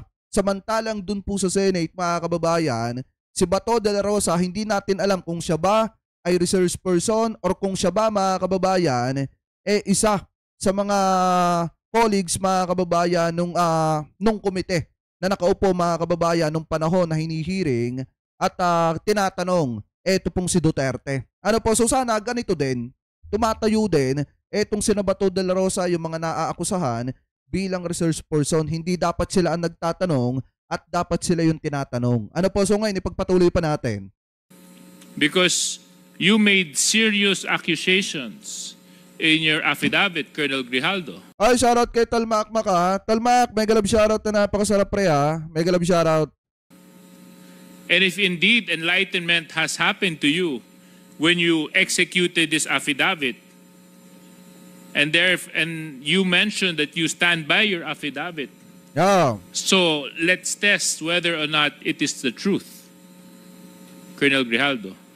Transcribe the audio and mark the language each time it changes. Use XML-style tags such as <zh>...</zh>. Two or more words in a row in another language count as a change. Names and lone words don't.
<tl>Samantalang dun po sa Senate mga kababayan, si Bato de la Rosa, hindi natin alam kung siya ba ay</tl> <en>resource person</en> <tl>or kung siya ba mga kababayan isa sa mga colleagues mga kababayan nung komite na nakaupo mga kababayan nung panahon na hinihiring at tinatanong eto pong si Duterte. Ano po, so sana ganito din, tumatayo din etong si Bato de la Rosa yung mga naaakusahan bilang</tl> <en>resource person.</en> <tl>Hindi dapat sila ang nagtatanong at dapat sila yung tinatanong. Ano po, so ngayon ipagpatuloy pa natin.</tl> <en>Because you made serious accusations in your affidavit, Colonel Grijaldo.</en> <tl>Ay, shoutout kay Talmak ha. Talmak, may galab shoutout na napakasarap pre ha. May galab shoutout.</tl> <en>And if indeed enlightenment has happened to you when you executed this affidavit, and you mentioned that you stand by your affidavit, Yeah. so let's test whether or not it is the truth, Colonel Grijaldo.</en>